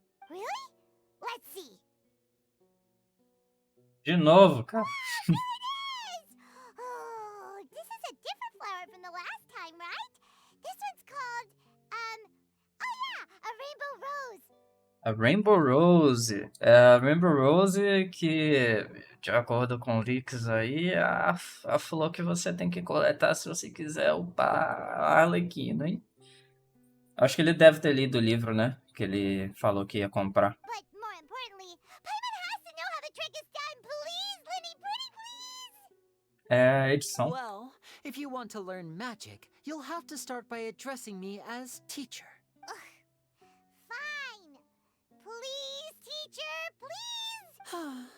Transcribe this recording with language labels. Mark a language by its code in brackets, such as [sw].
[en] Really? Let's see. [pt] De novo, cara. [en] There it is! Oh, this is a different flower from the last time, right? This one's called, oh yeah, a rainbow rose. A Rainbow Rose. [pt] É a Rainbow Rose que, de acordo com o Rix aí, é a flor que você tem que coletar se você quiser upar a Arlequina, hein? Acho que ele deve ter lido o livro, né? Que ele falou que ia comprar. [en] But more importantly, Paimon has to know how the trick is done. Please, Lenny, pretty please! [pt] É edição. [en] Well, if you want to learn magic, you'll have to start by addressing me as teacher. Fine. Please, teacher, please!